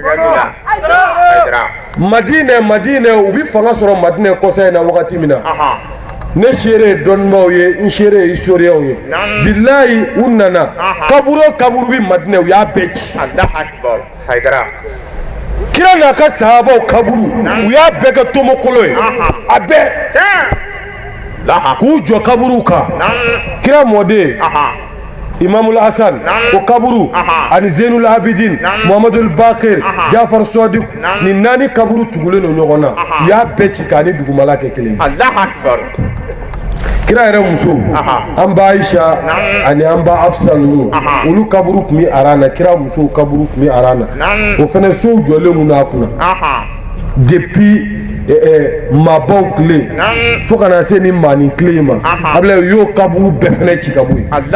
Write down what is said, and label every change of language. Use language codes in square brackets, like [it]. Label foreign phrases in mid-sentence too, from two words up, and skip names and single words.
[bm] madinɛ u bɛ fanga sɔrɔ madinɛ kɔsa in na wagati min na ne seere ye dɔnnibaw ye n seere ye historiens ye bilayi u nana kaburu bɛ madinɛ u y'a bɛɛ ci kira n'a ka sahabaw kaburu u y'a bɛɛ kɛ tomokolo ye a bɛɛ k'u jɔ kaburuw kan kira mɔden imamul hasan o kaburu ani zenul abidin muhammadul bakir jafar sadiq ni 4 kaburu tugulen don ɲɔgɔn na u y'a bɛɛ ci k'a ni dugumala kɛ kelen kira yɛrɛ muso an ba Aisha ani an ba Afsa ninnu olu kaburu tun bɛ arana kira musow kaburu tun bɛ arana o fana sow jɔlen kun n'a kunna depuis maabaw tile fo ka na se ni maani tile ma abila u y'o kaburu bɛɛ fana ci ka bɔ yen